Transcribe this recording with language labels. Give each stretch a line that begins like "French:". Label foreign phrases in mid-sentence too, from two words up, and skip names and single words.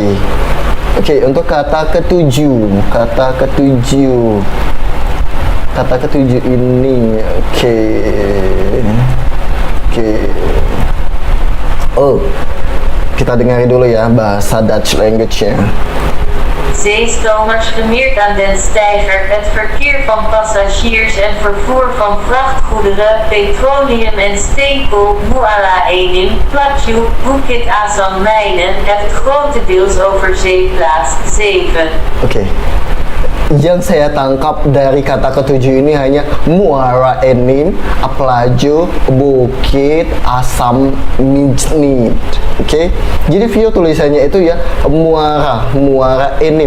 Indonesian: Oke, untuk kata ketujuh ini, oke. Oh, kita dengar dulu ya bahasa
English: Dutch language-
Indonesian: nya.
Dutch: Zeestomers gemeerd aan den steiger, het verkeer van passagiers en vervoer van vrachtgoederen, petroleum en steenkool, Muara Enim, Plaatje, Bukit Asam Mijnen, heeft grotendeels over zee plaats. 7.
Indonesian: Oke. Yang saya tangkap dari kata ketujuh ini hanya Muara Enim, Plaatje, Bukit Asam Mijnen. Oke. Jadi video tulisannya itu ya Muara Enim.